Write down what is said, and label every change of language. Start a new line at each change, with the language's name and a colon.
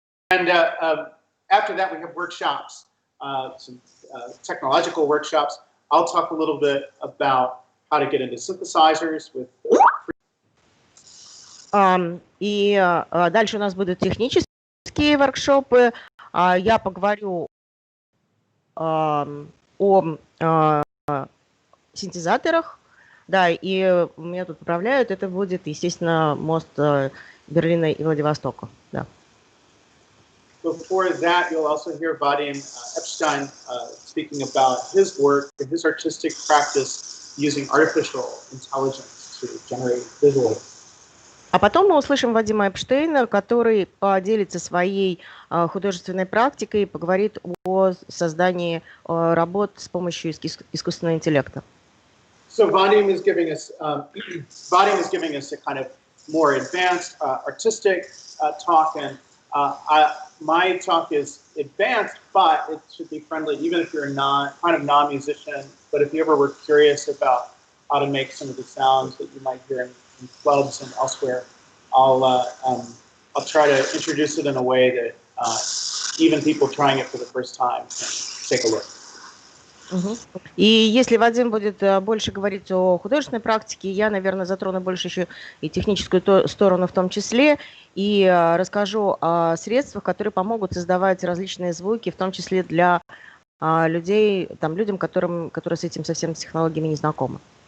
English: And after that, we have workshops, some technological workshops. I'll talk a little bit about how to get into synthesizers with.
Russian: И дальше у нас будут технические воркшопы. Я поговорю о синтезаторах. Да, и меня тут поправляют. Это будет, естественно, мост Берлина и Владивостока. Да.
English: Before that, you'll also hear Vadim Epstein speaking about his work and his artistic practice using artificial intelligence to generate visual.
Russian: А потом мы услышим Вадима Эпштейна, который поделится своей художественной практикой и поговорит о создании работ с помощью искусственного интеллекта.
English: So Vadim is giving us a kind of more advanced artistic talk, and my talk is advanced, but it should be friendly, even if you're a non-musician. But if you ever were curious about how to make some of the sounds that you might hear in clubs and elsewhere, I'll try to introduce it in a way that even people trying it for the first time can take a look.
Russian: И если Вадим будет больше говорить о художественной практике, я, наверное, затрону больше еще и техническую сторону в том числе, и расскажу о средствах, которые помогут создавать различные звуки, в том числе для людей, людям, которые с этим совсем с технологиями не знакомы.